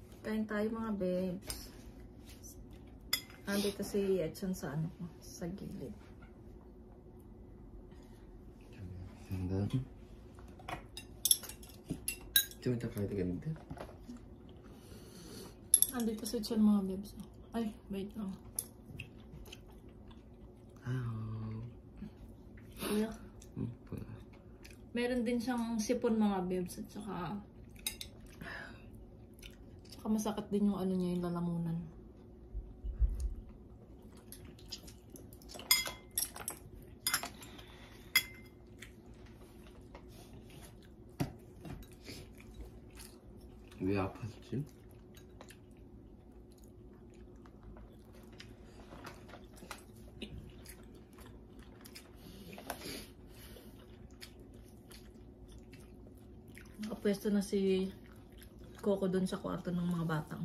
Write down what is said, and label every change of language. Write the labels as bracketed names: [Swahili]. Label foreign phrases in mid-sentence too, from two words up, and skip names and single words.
[Filipino] Kain tayo mga babes. Andito si Yetchan sa ano ko, sa gilid. [Korean] 감사합니다. 좀 이따 가야 되겠는데? [Filipino] Andito si Yetchan mga babes. Ay, wait lang. Kuya. [Korean] 뭐야? [Filipino] Meron din siyang sipon mga babes at saka masakit din yung ano niya, yung lalamunan. [Korean] 왜 아팠지? [Filipino] Nakapwesto na si Coco dun sa kwarto ng mga batang.